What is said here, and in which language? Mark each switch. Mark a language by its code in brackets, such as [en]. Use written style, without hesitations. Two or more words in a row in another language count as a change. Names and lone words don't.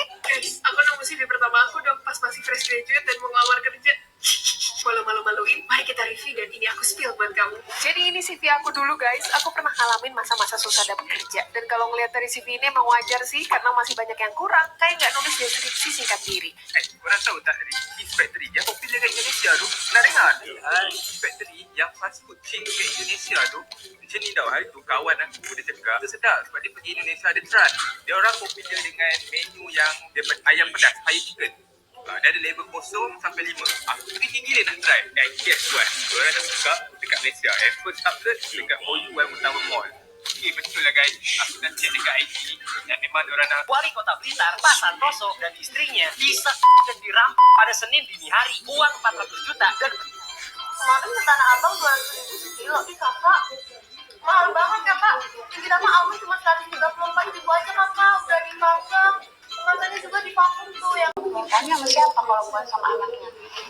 [id] Guys, aku nemu CV pertama aku dong pas masih [en] fresh graduate [id] dan mau ngelamar kerja. Malu-maluin, mari kita review dan ini aku spill buat kamu. Jadi ini CV aku dulu guys, aku pernah ngalamin masa-masa susah dapat kerja. Dan kalau ngeliat dari CV ini emang wajar sih, karena masih banyak yang kurang. Kayak nggak nulis deskripsi singkat diri. [ms] Korang tahu tak Cheese Factory yang popular kat Indonesia tu? Pernah dengar? Cheese Factory yang [en] fast food chain [ms] kat Indonesia tu, macam ni tau, hari tu kawan aku dia cakap tu sedap sebab dia pergi Indonesia ada try. Dia orang popular dengan menu yang daripada ayam pedas, [en] fire chicken. [ms] Dia ada label 0 sampai 5. Aku pergi gila nak try. [en] Guess what? [ms] Korang dah buka dekat Malaysia. [en] First outlet [ms] dekat OU yang utama mall. Okay, betul lah guys. Aku dah check dekat IG dan memang diorang dah [id] Wali Kota Blitar, Pak Santoso dan istrinya bisa dan dirampas pada Senin dini hari. Uang 400 juta dan Kemarin ke Tanah Abang 200.000 sekilo, ih kakak. Mahal banget kakak. Di kita mah almond cuma 134.000 aja kakak, udah dipanggang. Kemasannya juga divakum tuh yang. Mintanya sama siapa kalau bukan sama anaknya?